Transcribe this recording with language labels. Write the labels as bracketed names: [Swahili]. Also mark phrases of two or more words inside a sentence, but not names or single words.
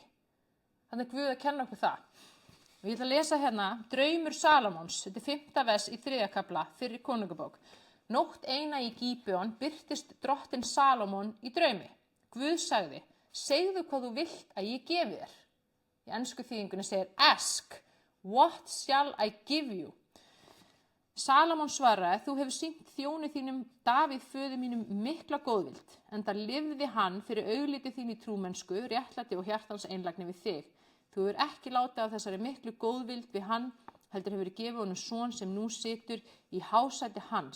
[Icelandic] Þannig er Guð að kenna okkur það. Ég ætla að lesa hérna draumur Salómons, þetta er 5. vers í 3. kafla, fyrir konungabók. Nótt eina í Gíbeon birtist drottinn Salómon í draumi. Guð sagði, segðu hvað þú vilt að ég gefi þér. Í ensku þýðingunni segir ask. [English] What shall I give you? [Icelandic] Salómon svaraði, þú hefur sýnt þjóni þínum Davíð föður mínum mikla góðvild, enda lifði hann fyrir augliti þín í trúmennsku, réttlæti og hjartans einlægni við þig. Þú hefur ekki látið af þessari miklu góðvild við hann, heldur hefur gefið honum son sem nú situr í hásæti hans.